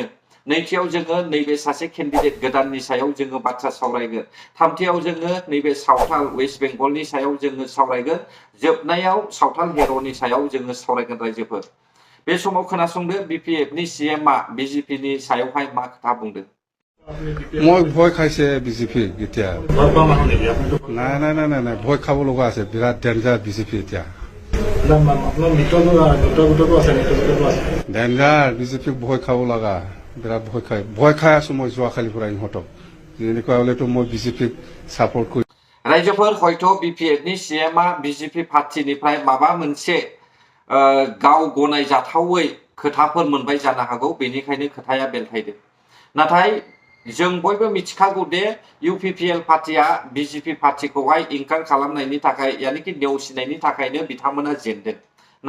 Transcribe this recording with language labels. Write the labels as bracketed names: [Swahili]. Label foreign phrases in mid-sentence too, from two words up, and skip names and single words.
[Bodo] नैथियाव जोङो नैबे सासे केन्डिडेट गोदाननि सायाव जोङो बाथ्रा सावरायगोन। थामथियाव जोङो नैबे सावथाल वेस्ट बेंगलनि सायाव जोङो सावरायगोन। जोबनायाव सावथाल हेर'नि सायाव जोङो सावरायगोन रायजोफोर। बे समाव खोनासंदो बिपिएफनि सिएमआ बिजेपिनि सायावहाय मा खोथा बुंदों। [Assamese] মই ভয় খাইছে বিজেপি এতিয়া নাই নাই নাই নাই নাই ভয় খাব লগা আছে বিৰাট ডেঞ্জাৰ বিজেপি এতিয়া ডেঞ্জাৰ বিজেপিক ভয় খাব লগা বিৰাট ভয় খাই আছো মই যোৱাকালিৰ পৰা ইহঁতক এনেকুৱা হলেতো মই বিজেপিক সাপোর্ট কৰি। [Bodo] रायजोफोर हयथ' बिपिएफनि सिएमआ बिजेपि पार्टिनिफ्राय माबा मोनसे गाव गनायजाथावै खोथाफोर मोनबाय जानो हागौ, बेनिखायनो खोथाया बेलथायदों। नाथाय जों बयबो मिथिखागौ दे इउपिपिएल पार्टिया बिजेपि पार्टिखौहाय इनकार खालामनायनि थाखाय यानिकि नेवसिनायनि थाखायनो बिथांमोना जेनदों ना।